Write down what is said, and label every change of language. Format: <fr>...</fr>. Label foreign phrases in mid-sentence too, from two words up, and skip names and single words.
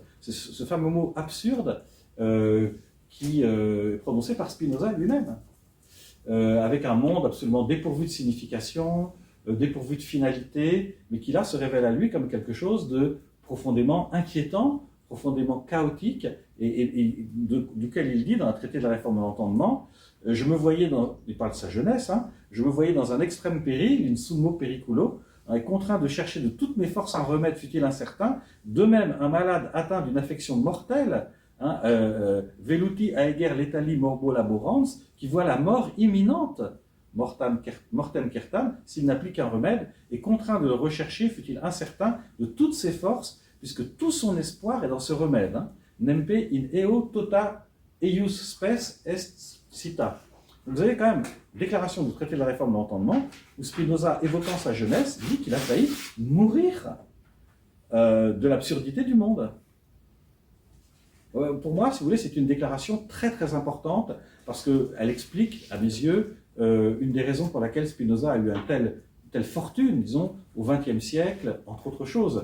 <fr>C'est ce fameux mot absurde qui est prononcé par Spinoza lui-même, avec un monde absolument dépourvu de signification, dépourvu de finalité, mais qui là se révèle à lui comme quelque chose de profondément inquiétant, profondément chaotique, et duquel il dit dans un traité de la réforme de l'entendement, je me voyais il parle de sa jeunesse, hein, je me voyais dans un extrême péril,</fr> <la>in summo periculo,</la> <fr>et contraint de chercher de toutes mes forces un remède, fût-il incertain. De même, un malade atteint d'une affection mortelle, hein,</fr> <la>veluti aeger letali morbo laborans,</la> <fr>qui voit la mort imminente,</fr> <la>mortem certam,</la> <fr>s'il n'applique qu'un remède, est contraint de le rechercher, fût-il incertain, de toutes ses forces, puisque tout son espoir est dans ce remède. Hein.</fr> <la>Nempe in eo tota eius spes est cita.</la> <fr>Vous avez quand même une déclaration du traité de la réforme de l'entendement, où Spinoza, évoquant sa jeunesse, dit qu'il a failli mourir de l'absurdité du monde. Pour moi, si vous voulez, c'est une déclaration très très importante, parce qu'elle explique, à mes yeux, une des raisons pour laquelle Spinoza a eu une telle fortune, disons, au XXe siècle, entre autres choses.</fr>